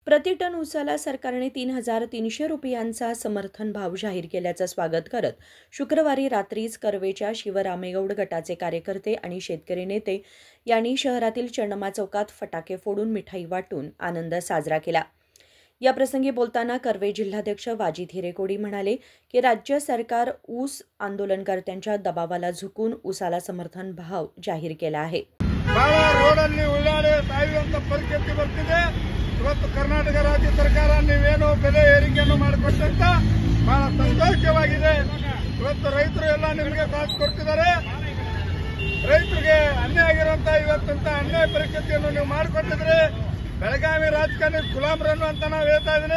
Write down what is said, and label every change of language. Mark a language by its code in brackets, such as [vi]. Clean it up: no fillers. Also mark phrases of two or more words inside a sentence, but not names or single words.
[mr] प्रति टन ऊसाला सरकारने 3,300 रुपयांचा समर्थन भाव जाहीर केल्याचं स्वागत करत शुक्रवारी रात्रीच कर्वेच्या शिवरामेगौड गटाचे कार्यकर्ते आणि शेतकरी नेते यांनी शहरातील चन्नम्मा चौकात फटाके फोडून मिठाई वाटून आनंद साजरा केला। या प्रसंगी बोलताना कर्वे जिल्हाध्यक्ष वाजिद हिरेकोडी म्हणाले की राज्य सरकार ऊस आंदोलनकर्त्यांच्या दबावाला झुकून ऊसाला समर्थन भाव जाहीर केला आहे। [kn] ಇವತ್ತು ಕರ್ನಾಟಕ ರಾಜ್ಯ ಸರ್ಕಾರ ನೀವೇನು ಬೆಲೆ ಏರಿಕೆಯನ್ನು ಮಾಡಿಕೊಟ್ಟಂತ ಬಹಳ ಸಂತೋಷವಾಗಿದೆ। ಇವತ್ತು ರೈತರು ಎಲ್ಲ ನಿಮಗೆ ಕಾಸು ಕೊಡ್ತಿದ್ದಾರೆ। ರೈತರಿಗೆ ಅನ್ಯಾಯ ಆಗಿರುವಂತ ಇವತ್ತಂತ ಅನ್ಯಾಯ ಪರಿಸ್ಥಿತಿಯನ್ನು ನೀವು ಮಾಡಿಕೊಟ್ಟಿದ್ರೆ ಬೆಳಗಾವಿ ರಾಜಕಾರಣಿ ಗುಲಾಮರನ್ನು ಅಂತ ನಾವು ಹೇಳ್ತಾ ಇದ್ದೀನಿ।